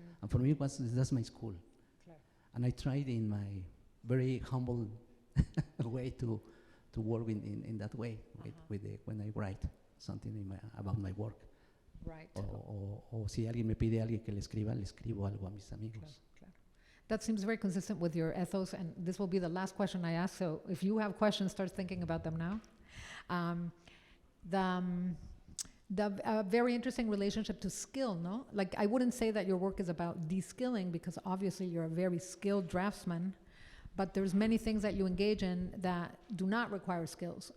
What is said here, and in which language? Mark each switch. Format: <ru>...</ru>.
<en>And for me, that's my school.</en> <es>Claro.</es> <en>And I tried in my very humble way to work in that way when I write something about my work. Right.</en> <es>O si alguien me pide alguien que le escribo algo a mis amigos. Claro.</es> <en>That seems very consistent with your ethos, and this will be the last question I ask, so if you have questions, start thinking about them now. The very interesting relationship to skill, no? Like, I wouldn't say that your work is about de-skilling, because obviously you're a very skilled draftsman, but there's many things that you engage in that do not require skills.</en>